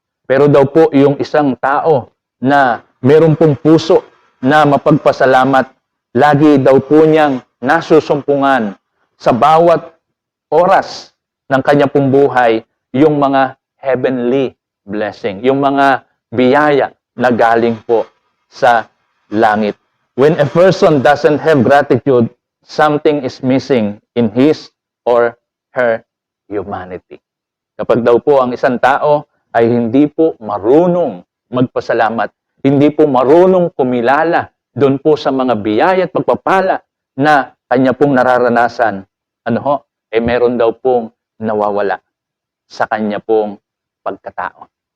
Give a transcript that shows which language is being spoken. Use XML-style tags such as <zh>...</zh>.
<tl>Pero daw po yung isang tao na meron pong puso na mapagpasalamat, lagi daw po niyang nasusumpungan sa bawat oras ng kanya pong buhay yung mga</tl> <en>heavenly blessing,</en> <tl>yung mga biyaya na galing po sa langit.</tl> <en>When a person doesn't have gratitude, something is missing in his or her humanity.</en> <tl>Kapag daw po ang isang tao ay hindi po marunong magpasalamat, hindi po marunong kumilala doon po sa mga biyaya at pagpapala na kanya pong nararanasan, meron daw pong nawawala sa kanya pong pagkatao.</tl>